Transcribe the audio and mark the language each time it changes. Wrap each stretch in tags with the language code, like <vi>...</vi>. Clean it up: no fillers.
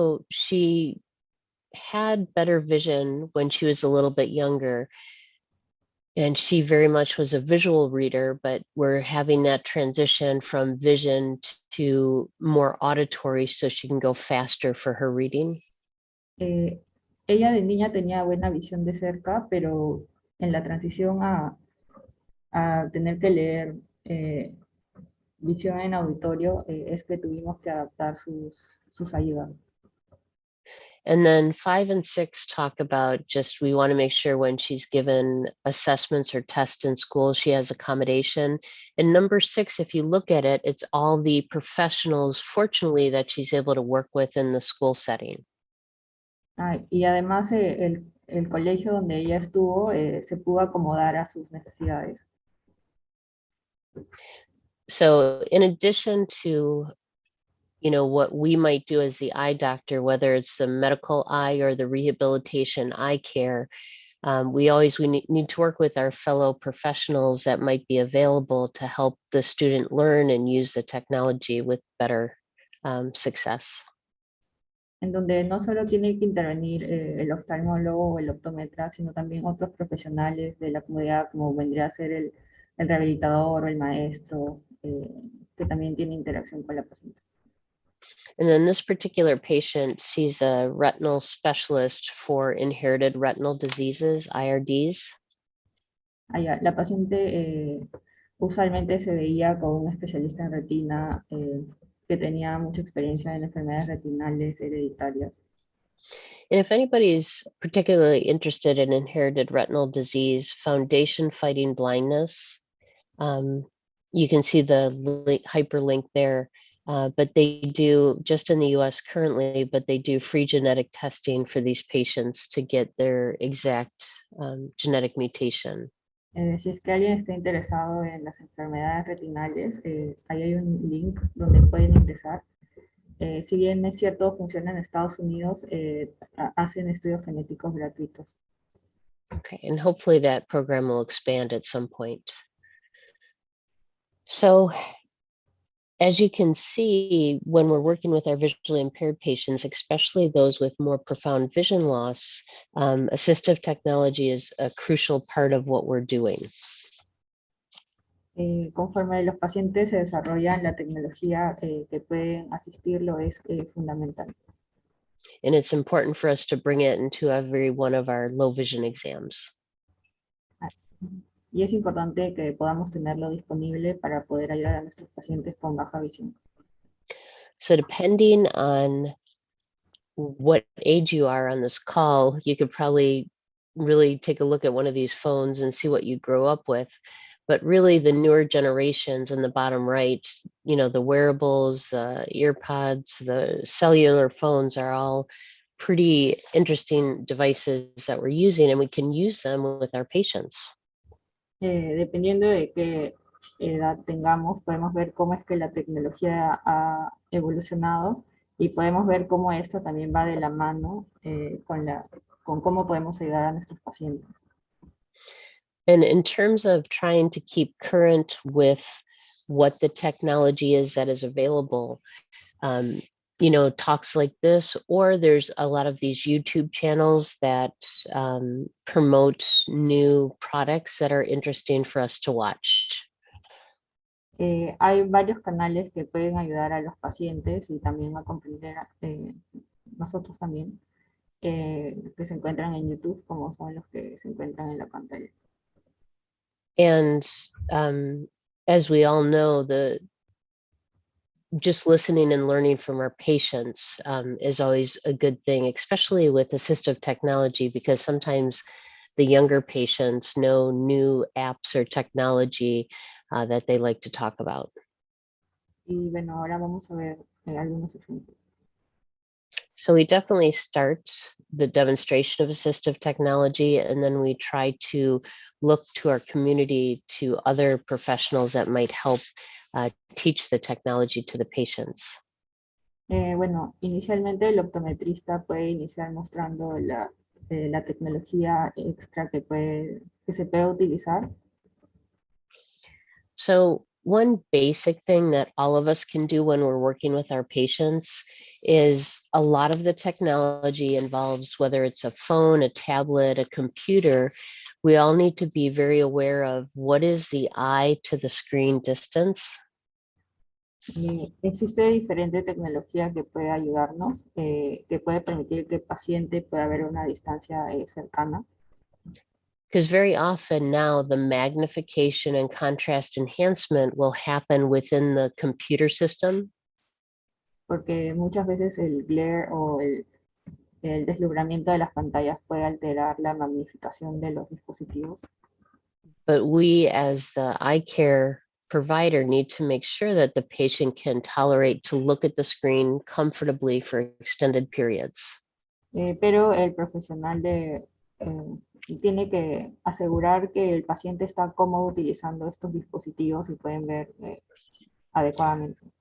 <en>She had better vision when she was a little bit younger, and she very much was a visual reader, but we're having that transition from vision to more auditory so she can go faster for her reading.</en> <es>Ella de niña tenía buena visión de cerca, pero en la transición a tener que leer visión en auditorio es que tuvimos que adaptar sus ayudas.</es> <en>And then 5 and 6 talk about just we want to make sure when she's given assessments or tests in school, she has accommodation. And number 6, if you look at it, it's all the professionals, fortunately, that she's able to work with in the school setting.</en> <es>Y además el colegio donde ella estuvo se pudo acomodar a sus necesidades.</es> <en>So in addition to what we might do as the eye doctor, whether it's the medical eye or the rehabilitation eye care, we need to work with our fellow professionals that might be available to help the student learn and use the technology with better success.</en> <es>En donde no solo tiene que intervenir el oftalmólogo o el optómetra, sino también otros profesionales de la comunidad, como vendría a ser el rehabilitador o el maestro, que también tiene interacción con la paciente.</es> <en>And then this particular patient, she's a retinal specialist for inherited retinal diseases, IRDs.</en> <es>La paciente usualmente se veía con un especialista en retina que tenía mucha experiencia en enfermedades retinales hereditarias.</es> <en>And if anybody's particularly interested in inherited retinal disease, Foundation Fighting Blindness You can see the hyperlink there, but they do, just in the US currently, but they do free genetic testing for these patients to get their exact genetic mutation.</en> <es>Si es que alguien está interesado en las enfermedades retinales, ahí hay un link donde pueden ingresar. Si bien es cierto, funciona en Estados Unidos, hacen estudios genéticos gratuitos.</es> <en>Okay, and hopefully that program will expand at some point. So as you can see, when we're working with our visually impaired patients, especially those with more profound vision loss, assistive technology is a crucial part of what we're doing.</en> <es>Conforme los pacientes se desarrollan, la tecnología que pueden asistirlo es fundamental.</es> <en>And it's important for us to bring it into every one of our low vision exams.</en> <es>Y es importante que podamos tenerlo disponible para poder ayudar a nuestros pacientes con baja visión.</es> <en>So depending on what age you are on this call, you could probably really take a look at one of these phones and see what you grew up with. But really the newer generations in the bottom right, you know, the wearables, the earpods, the cellular phones are all pretty interesting devices that we're using, and we can use them with our patients.</en> <es>Dependiendo de qué edad tengamos, podemos ver cómo es que la tecnología ha evolucionado y podemos ver cómo esto también va de la mano con cómo podemos ayudar a nuestros pacientes.</es> <en>And in terms of trying to keep current with what the technology is that is available, you know, talks like this, or there's a lot of these YouTube channels that promote new products that are interesting for us to watch.</en> <es>Hay varios canales que pueden ayudar a los pacientes y también a comprender nosotros también, que se encuentran en YouTube, como son los que se encuentran en la pantalla.</es> <en>And as we all know, just listening and learning from our patients is always a good thing, especially with assistive technology, because sometimes the younger patients know new apps or technology that they like to talk about.</en> <es>Y bueno, ahora vamos a ver algunos ejemplos.</es> <en>So we definitely start the demonstration of assistive technology, and then we try to look to our community, to other professionals that might help teach the technology to the patients.</en> <es>Bueno, inicialmente el optometrista puede iniciar mostrando la tecnología extra que se puede utilizar.</es> <en>So one basic thing that all of us can do when we're working with our patients is a lot of the technology involves, whether it's a phone, a tablet, a computer, we all need to be very aware of what is the eye to the screen distance.</en> <es>Existe diferente tecnología que puede ayudarnos, que puede permitir que el paciente pueda ver una distancia cercana.</es> <en>Because very often now the magnification and contrast enhancement will happen within the computer system.</en> <es>Porque muchas veces el glare o el deslumbramiento de las pantallas puede alterar la magnificación de los dispositivos.</es> <en>But we as the eye care provider need to make sure that the patient can tolerate to look at the screen comfortably for extended periods.</en> <es>Pero el profesional tiene que asegurar que el paciente está cómodo utilizando estos dispositivos y pueden ver adecuadamente.</es>